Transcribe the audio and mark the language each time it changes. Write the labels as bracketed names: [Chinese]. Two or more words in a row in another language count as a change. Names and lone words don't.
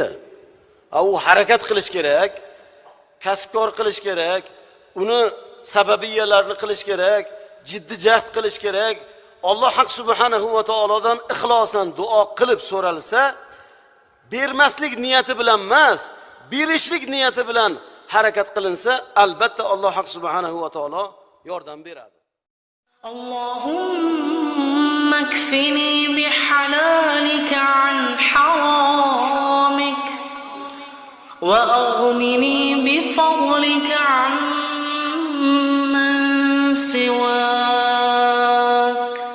[Uzbek] U harakat qilish kerak, kasbkor qilish kerak, uni sababiyalarini qilish kerak, jiddiy jahd qilish kerak. Alloh haq [Arabic] سبحانه و [Uzbek] taolodan ixlosan duo qilib so'ralsa, bermaslik niyati bilan emas, berishlik niyati bilan harakat qilinsa, albatta Alloh haq [Arabic] سبحانه وتعالى [Uzbek] yordam beradi. [Arabic] اللهم اكفني بحلالك عن حرامك وأغنني بفضلك عمن سواك.